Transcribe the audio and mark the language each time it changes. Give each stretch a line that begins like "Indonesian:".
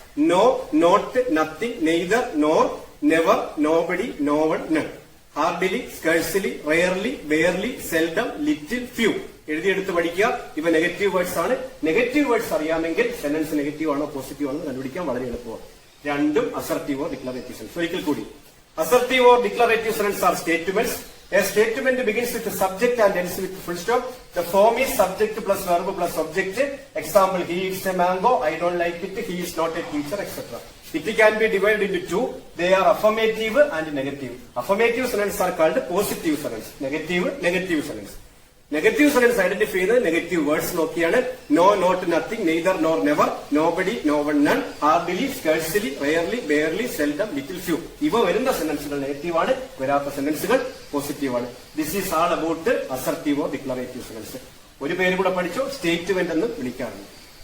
English: No, not, nothing, neither, nor, never, nobody, no one, none, hardly, scarcely, rarely, barely, seldom, little, few.
Malayalam: എഴുതിയെടുത്ത് പഠിക്കുക. ഇവ negative words ആണ്. Negative words അറിയാമെങ്കിൽ sentence negative ആണോ positive ആണോ കണ്ടുപിടിക്കാൻ വളരെ എളുപ്പമാണ്. രണ്ടും
English: Assertive or declarative sentence.
Malayalam: ഒരിക്കൽ കൂടി
English: Assertive or declarative sentence are statements. A statement begins with the subject and ends with full stop. The form is subject plus verb plus object. Example, he eats a mango, I don't like it, he is not a teacher, etc. It can be divided into two. They are affirmative and negative. Affirmative sentences are called positive sentence. Negative sentence.
Malayalam: Negative sentence identify ചെയ്യുന്നത് negative words നോക്കിയാണ്.
English: No, not, nothing, neither, nor, never, nobody, no one, none, hardly, scarcely, rarely, barely, seldom, little, few.
Malayalam: ഇവ വരുന്ന സെന്റൻസുകൾ negative ആണ്, വരാത്ത സെന്റൻസുകൾ positive ആണ്.
English: This is all about assertive or declarative sentence.
Malayalam: ഒരു പേര് കൂടെ പഠിച്ചു, സ്റ്റേറ്റ്മെന്റ് എന്ന് വിളിക്കാറുണ്ട്.